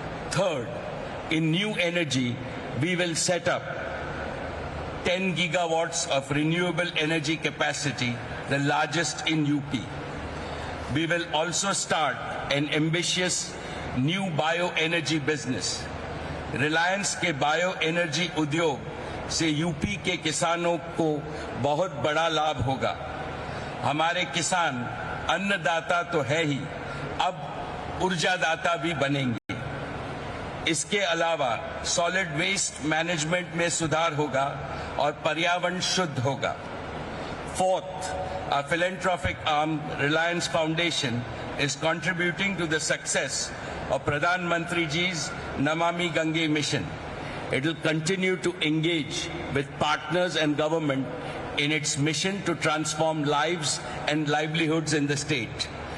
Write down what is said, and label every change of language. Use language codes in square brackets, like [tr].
[en] Third, in new energy, we will set up 10 gigawatts of renewable energy capacity, the largest in UP. We will also start an ambitious new bioenergy business. [hi] Reliance के bio energy उद्योग से UP के किसानों को बहुत बड़ा लाभ होगा। हमारे किसान अन्नदाता तो है ही, अब ऊर्जादाता भी बनेंगे। इसके अलावा सॉलिड वेस्ट मैनेजमेंट में सुधार होगा और पर्यावरण शुद्ध होगा। [en] Fourth, our philanthropic arm, Reliance Foundation, is contributing to the success of Pradhan Mantri Ji's Namami Gange mission. It will continue to engage with partners and government in its mission to transform lives and livelihoods in the state.